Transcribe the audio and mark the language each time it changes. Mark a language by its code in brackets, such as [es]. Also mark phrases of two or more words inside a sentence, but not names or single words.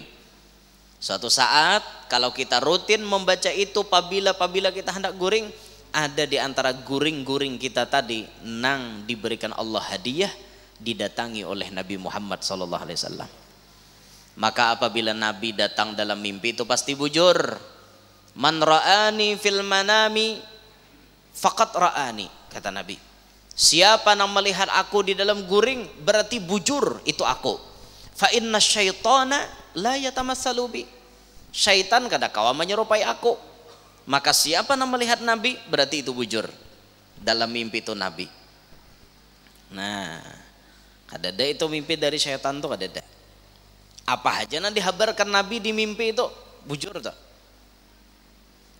[bjn] Suatu saat kalau kita rutin membaca itu apabila kita hendak guring, ada di antara guring-guring kita tadi nang diberikan Allah hadiah, didatangi oleh Nabi Muhammad SAW. Maka apabila Nabi datang dalam mimpi itu pasti bujur. [ar] من رآني في المنام فقد رآني, [id] kata Nabi. [bjn] Siapa yang melihat aku di dalam guring berarti bujur itu aku. [ar] فإن الشيطان لا يتمثل بي. [bjn] Syaitan kada kawa menyerupai aku. Maka siapa yang melihat Nabi berarti itu bujur. [id] Dalam mimpi itu Nabi. [bjn] Nah, kadada itu mimpi dari syaitan tuh kadada. Apa aja nanti dihabarkan Nabi di mimpi itu bujur tuh.